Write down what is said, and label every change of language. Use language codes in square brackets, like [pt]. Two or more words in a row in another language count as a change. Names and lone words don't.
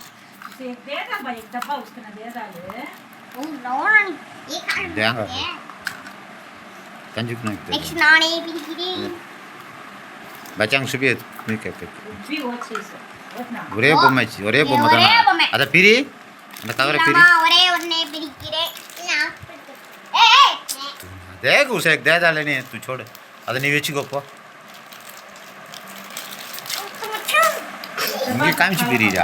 [ta] தேங்காய் கஞ்சி பச்சாங்க சுபி ஒரே பொம்மை. ஒரே பொம்மை தானே. அதை பிரி. அந்த கவரை பிரி. [hi] देख उसे दे डाले नहीं तू छोड़. [ta] அதை நீ வச்சுக்கோ போ. இங்கே காமிச்சு பிரியா.